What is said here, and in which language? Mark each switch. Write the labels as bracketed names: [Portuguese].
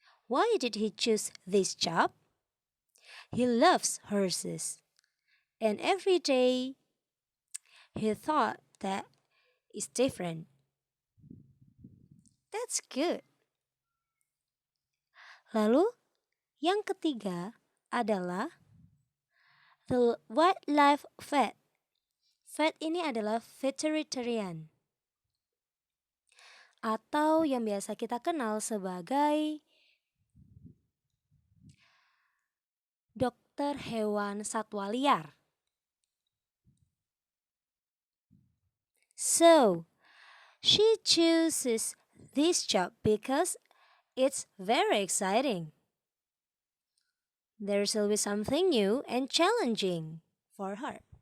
[English] Why did he choose this job? He loves horses, and every day he thought that is different. That's good. [Indonesian] Lalu, yang ketiga adalah [English] the wildlife vet. [Indonesian] Vet ini adalah veterinarian atau yang biasa kita kenal sebagai dokter hewan satwa liar. [English] So, she chooses this job because it's very exciting. There's always something new and challenging for her.